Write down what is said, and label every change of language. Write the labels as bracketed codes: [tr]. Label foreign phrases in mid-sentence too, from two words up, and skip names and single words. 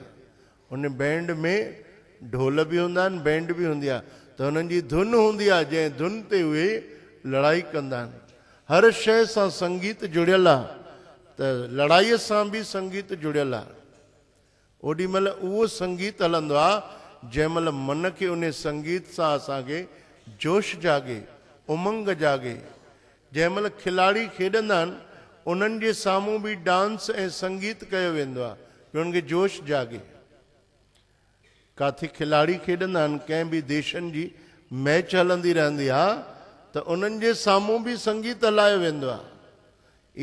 [sd] उन बैंड में ढोल बि हूंदा आहिनि, बैंड बि हूंदी आहे, त हुननि जी धुन हूंदी आहे, जंहिं धुन ते उहे लड़ाई कंदा आहिनि। हर शइ सां संगीत जुड़ियल आहे, त लड़ाईअ सां बि संगीत जुड़ियल आहे। ओॾी महिल उहो संगीत हलंदो आहे जंहिं महिल मन खे उन संगीत सां असांखे जोश जागे, उमंग जागे। जंहिं महिल खिलाड़ी खेॾंदा आहिनि उन्हनि जे साम्हूं बि डांस ऐं संगीत कयो वेंदो आहे कि उन्हनि खे जोश जागे। काथे खिलाड़ी खेॾंदा आहिनि, कंहिं बि देशनि जी मैच हलंदी रहंदी आहे त उन्हनि जे साम्हूं बि संगीत हलायो वेंदो आहे।